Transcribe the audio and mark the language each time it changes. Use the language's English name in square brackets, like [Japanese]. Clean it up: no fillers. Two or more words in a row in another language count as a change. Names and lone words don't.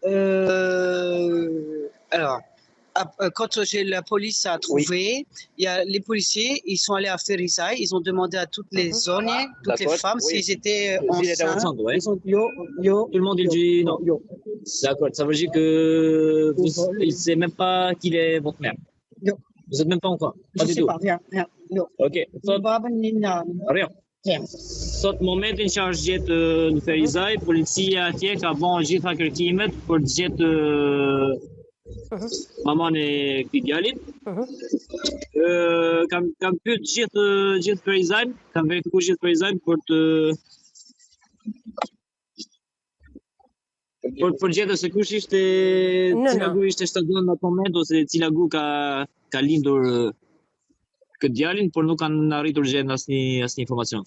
[French] Alors, quand la police a trouvé, il y a les policiers, ils sont allés à Ferizaj, ils ont demandé à toutes les zones, toutes les femmes, s'ils étaient enceintes. Ouais. Ils ont dit Tout le monde il dit non. D'accord, ça veut dire que il ne sait même pas qu'il est votre mère. Vous n'êtes même pas encore. Pas du tout. Rien. Ok. Rien. [Albanian] Sot momentin që është gjetë në Ferizaj, policia atje ka bën gjitha kërkimet për të gjetë maman e këtij djalit. Kam pyet gjithë Ferizajn, kam verifikuar gjithë Ferizajn për të për gjetë se kush ishte cila gu ishte shtazon në atë moment ose cila gu ka lindur këtë djalin, por nuk kanë arritur gjendë asnjë informacion.